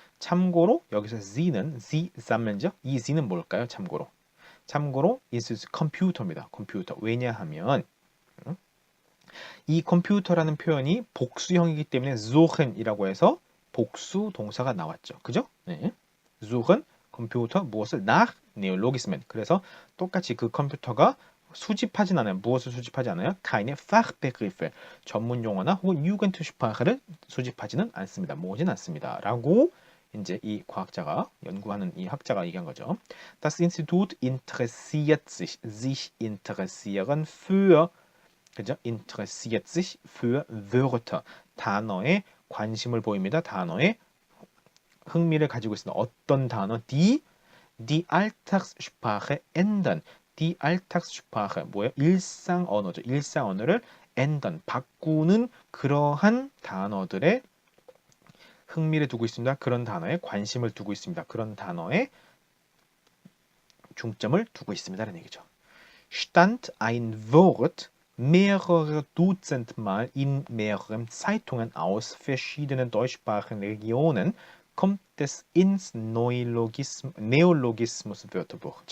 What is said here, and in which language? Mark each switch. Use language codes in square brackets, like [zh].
[ko] 참고로 여기서 [de] sie sammel [ko] 죠. 이 z는 뭘까요? 참고로 is 컴퓨터입니다. 컴퓨터. 왜냐하면 이 컴퓨터라는 표현이 복수형이기 때문에 [de] suchen [ko] 이라고 해서 복수 동사가 나왔죠. 그죠? 네. [de] suchen [ko] 컴퓨터 무엇을 [de] nach Neologismen. [ko] 그래서 똑같이 그 컴퓨터가 수집하진 않아요. 무엇을 수집하지 않아요? [de] keine Fachbegriffe. [ko] 전문 용어나 혹은 Jugendsprache를 수집하지는 않습니다. 모으진 않습니다. 라고 이제 이 과학자가 연구하는 이 학자가 얘기한 거죠. [de] Das Institut interessiert sich interessieren für [ko] 그죠? [de] interessiert sich für Wörter. [ko] 단어에 관심을 보입니다. 단어에 흥미를 가지고 있습니다. 어떤 단어? [de] die Alltagssprache ändern. die Alltagssprache [ko] 뭐예요? 일상 언어죠. 일상 언어를 [de] ändern [ko] 바꾸는 그러한 단어들의 흥미를 두고 있습니다. 그런 단어에 관심을 두고 있습니다. 그런 단어에 중점을 두고 있습니다라는 얘기죠. [de] stand ein Wort mehrere Dutzend Mal in mehreren Zeitungen aus verschiedenen deutschsprachigen Regionen kommt es ins Neologismus Wörterbuch.